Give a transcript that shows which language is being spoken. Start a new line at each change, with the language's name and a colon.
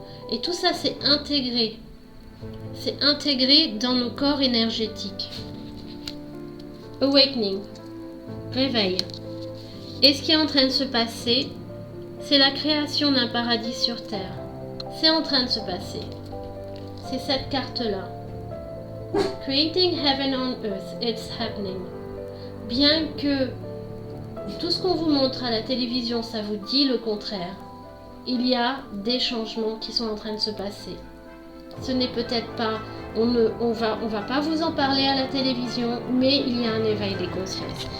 French: Et tout ça, c'est intégré. C'est intégré dans nos corps énergétiques. Awakening. Réveil. Et ce qui est en train de se passer, c'est la création d'un paradis sur Terre. C'est en train de se passer. C'est cette carte-là.
English: Creating heaven on earth, it's happening.
French: Bien que tout ce qu'on vous montre à la télévision, ça vous dit le contraire, il y a des changements qui sont en train de se passer. Ce n'est peut-être pas, on va pas vous en parler à la télévision, mais il y a un éveil des consciences.